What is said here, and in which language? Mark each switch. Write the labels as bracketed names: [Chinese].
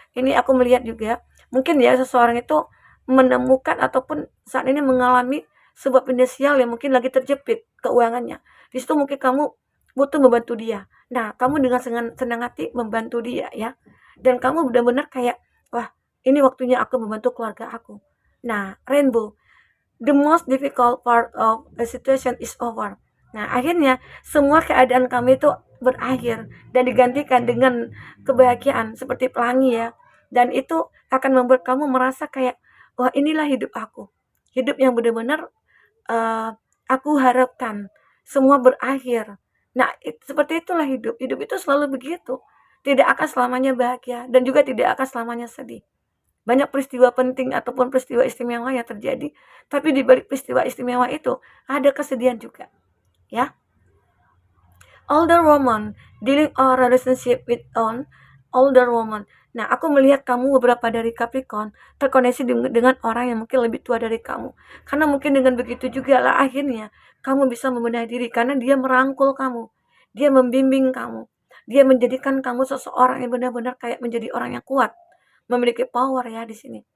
[Indonesian] Ini aku melihat juga mungkin ya seseorang itu menemukan ataupun saat ini mengalami sebuah finansial yang mungkin lagi terjepit keuangannya. Di situ mungkin kamu butuh membantu dia. Nah, kamu dengan senang hati membantu dia ya. Dan kamu benar-benar kayak, wah, ini waktunya aku membantu keluarga aku. [English] Nah, rainbow, the most difficult part of a situation is over. [Indonesian] Nah, akhirnya semua keadaan kamu itu berakhir dan digantikan dengan kebahagiaan seperti pelangi ya. Dan itu akan membuat kamu merasa kayak, wah, inilah hidup aku. Hidup yang benar-benar aku harapkan semua berakhir. Nah, seperti itulah hidup. Hidup itu selalu begitu. Tidak akan selamanya bahagia dan juga tidak akan selamanya sedih. Banyak peristiwa penting ataupun peristiwa istimewa yang terjadi, tapi di balik peristiwa istimewa itu ada kesedihan juga, ya. [English] Older woman dealing a relationship with an older woman. [Indonesian] Nah, aku melihat kamu beberapa dari Capricorn terkoneksi dengan orang yang mungkin lebih tua dari kamu. Karena mungkin dengan begitu juga lah akhirnya kamu bisa membenahi diri karena dia merangkul kamu. Dia membimbing kamu. Dia menjadikan kamu seseorang yang benar-benar kayak menjadi orang yang kuat, memiliki power ya di sini.